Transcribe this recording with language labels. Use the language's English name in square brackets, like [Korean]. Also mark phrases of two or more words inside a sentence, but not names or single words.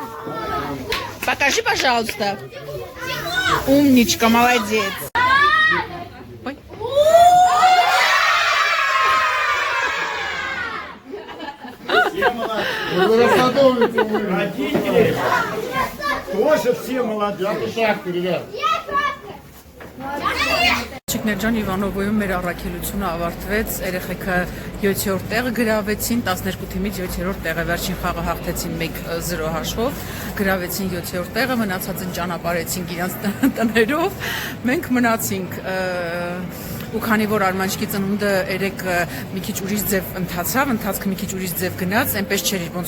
[Russian] Покажи, пожалуйста. Умничка, молодец. Ой. Родители тоже все молодые. [Armenian] Չիկներջան Իվանովոյում մեր առաքելությունը ավարտվեց, երեխեքը 7-րդ տեղը գրավեցին, 12 թիմից 7-րդ տեղը, վերջին խաղը հաղթեցին 1-0 հաշվով, գրավեցին 7-րդ տեղը, մնացածն ճանապարհեցինք իրենց տներով, մենք մնացինք ու քանի որ Արմանչիկի ծնունդը երեք մի քիչ ուրիշ ձև ընթացավ, ընթացքը մի քիչ ուրիշ ձև գնաց, այնպես չէր ոնց